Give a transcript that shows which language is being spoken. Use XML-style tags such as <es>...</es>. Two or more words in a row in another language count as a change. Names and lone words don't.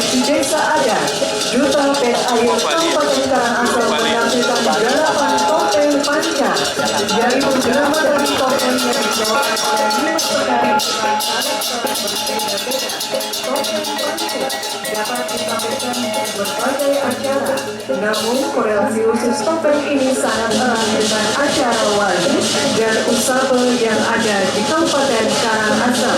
<id>di desa adat, Duta Pet Air Kabupaten Karangasem menampilkan garapan topeng panca, yaitu drama dari topeng yang dibawakan oleh 5 penari dengan karakter berbeda-beda. Topeng panca dapat ditampilkan di berbagai acara, namun korelasi khusus topeng ini sangat erat dengan acara wali dan usabe yang ada di Kabupaten Karangasem.</id>